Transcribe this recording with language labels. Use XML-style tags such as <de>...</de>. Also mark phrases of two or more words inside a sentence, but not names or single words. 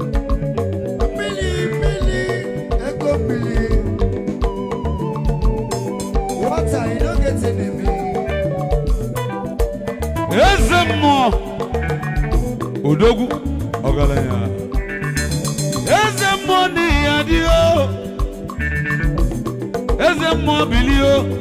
<ig>Mmiri, mmiri, ego mmiri.</ig> <pcm>Water, you no get enemy.</pcm> <ig>Eze mmụọ. Odogwu, ọgaranya. Eze mmụọ n'ihi ya dị o. Eze mmụọ bilie.</ig>